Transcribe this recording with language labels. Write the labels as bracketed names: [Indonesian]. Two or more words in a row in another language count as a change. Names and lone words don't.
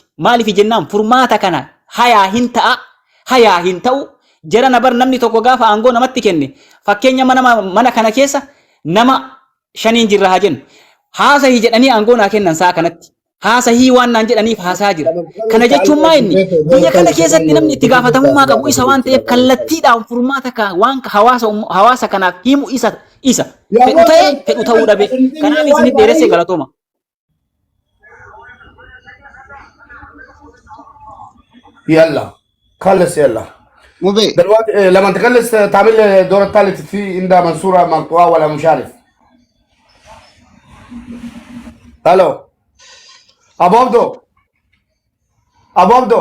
[Oromo] Maaliif jennaan furmaata kana hayaa hin ta'a hayaa hin ta'u jara nabar namni tokko gaafa aangoo namatti kenne fakkeenya mana kana keessa nama 5 jirra haa jennu haasahii jedhanii aangoo naa kennan sa'a kanatti. Haasahii waan naan jedhaniif haasaa jira. Kana jechuun maa inni biyya kana keessatti namni itti gaafatamummaa qabu isa waan ta'eef kallattiidhaan furmaata waan hawaasa kanaaf himu isa fedhu ta'ee fedhu ta'uu dhabe. Kanaaf isin dheeressee galatooma. [Arabic] يلا خلص يلا مبي دلوقتي لما تخلص تعمل الدور الثالث في عندها منصورة مقطوعة ولا مش عارف. الو ابو عبدو ابو عبدو